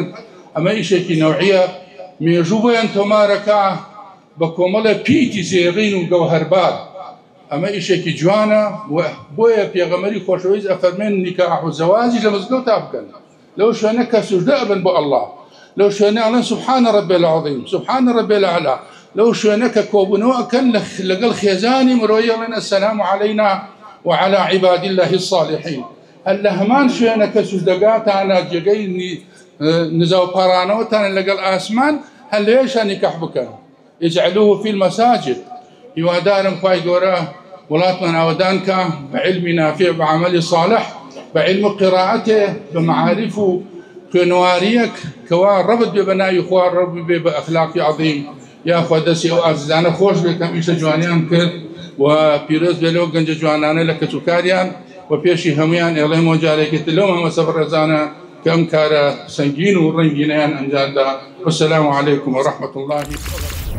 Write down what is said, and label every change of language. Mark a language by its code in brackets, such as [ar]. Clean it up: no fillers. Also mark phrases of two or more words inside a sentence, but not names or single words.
[ckb] ئەمە ئیشێکی نەوعیە مێژوو بۆیان تۆمارەکە بە کۆمەڵە پیتی زێڕین و گەوهەربار ئەمە ئیشێکی جوانە بۆیە پێغەمبەری خۆشەویست ئەفەرمێن نیکاح و زەواجی لە مزگەوتا بکەن لەو شوێنە کە سوژدە ئەبن بۆ ئەڵڵا لەو شوێنە ئەڵێن [ar] سوبحان ربی العظیم سوبحان ربی الأعلى [ckb] لەو شوێنە کە کۆبوونەوە ئەکەن لەگەڵ خێزانی مرۆیی ئەڵێن [ar] السلام علينا وعلى عباد الله الصالحين. [ckb] هەر لە هەمان شوێنە کە سوژدەگاتانە جێگەی نزاوپارانەوەتان لەگەڵ ئاسمان هەر لەوێشان نیکاح بکەن [ar] اجعلوه في المساجد. [ckb] هیوادارم خوای گەورە وڵاتمان ئاوەدان کە بە عیلمی نافع بە عەمەلی صالح بە عیلم و قیراعەتێ بە مەعارف و خوێنەواریەک کەوا ڕەبت بێ بە ناوی خوا ڕەبت بێ بە ئەخلاقی عەظیم یاخوا دەستی ئەو ئازیزانە خۆش بێ کەم ئیشە جوانیان کرد و پیرۆز بێ لەو گەنجە جوانانە لە کەچووکاریان و پێشی هەمویان ئێڵێمەوە جارێکی تر لەو مامۆستا بەڕێزانە کە ئەم کارە سەنگین و ڕەنگینەیان ئەنجامدا. [ar] والسلام عليكم ورحمة الله وبركاته.